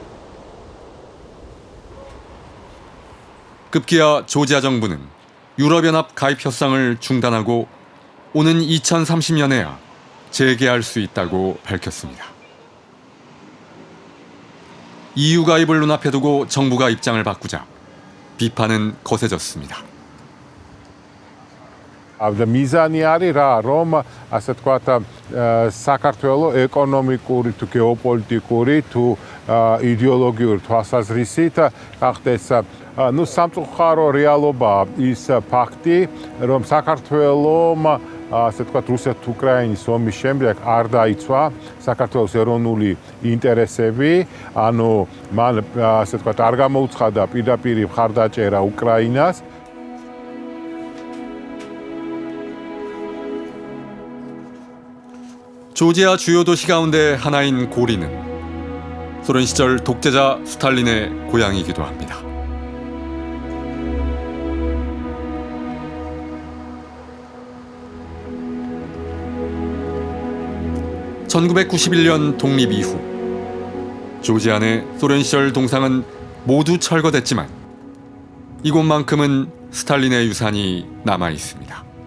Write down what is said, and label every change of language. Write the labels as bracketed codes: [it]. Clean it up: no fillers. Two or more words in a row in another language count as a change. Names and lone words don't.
[ko] 급기야 조지아 정부는 유럽연합 가입 협상을 중단하고 오는 2030년에야 재개할 수 있다고 밝혔습니다. EU 가입을 눈앞에 두고 정부가 입장을 바꾸자 비판은 거세졌습니다. [ka] მიზანი არის რა, რომ ასე თქვათ საქართველოს ეკონომიკური თუ გეოპოლიტიკური თუ იდეოლოგიური თვალსაზრისით გახდეს სამწუხარო რეალობა ის ფაქტი, რომ საქართველოს ასე თქვათ რუსეთ-უკრაინის ომის შემდეგ არ დაიცვა საქართველოს ეროვნული ინტერესები, ანუ მან ასე თქვათ არ გამოუცხადა პირდაპირ მხარდაჭერა უკრაინას. [ko] 조지아 주요 도시 가운데 하나인 고리는 소련 시절 독재자 스탈린의 고향이기도 합니다. (1991년) 독립 이후 조지아 내 소련 시절 동상은 모두 철거됐지만 이곳만큼은 스탈린의 유산이 남아 있습니다.